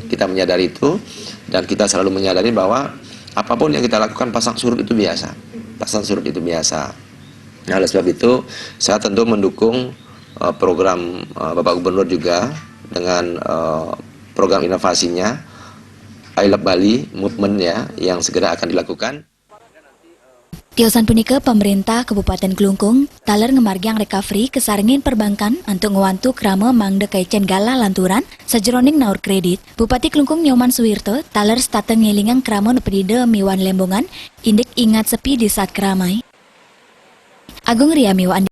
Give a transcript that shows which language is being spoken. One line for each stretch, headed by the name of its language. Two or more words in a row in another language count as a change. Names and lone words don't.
Indonesian: Kita menyadari itu dan kita selalu menyadari bahwa apapun yang kita lakukan pasang surut itu biasa. Pasang surut itu biasa. Nah, oleh sebab itu saya tentu mendukung program Bapak Gubernur juga dengan program inovasinya I Love Bali Movement ya, yang segera akan dilakukan.
Balinese: Tiosan punika pemerintah Kabupaten Klungkung taler ngemargiang recovery kesarengin perbankan untuk ngewantu krama mangde kaicen gala lanturan sejeroning naur kredit. Bupati Klungkung Nyoman Suwirto taler stateng ngelingang krama nepedide miwan Lembongan indik
Indonesian: ingat sepi di saat keramai.
Balinese: Agung Ria miwan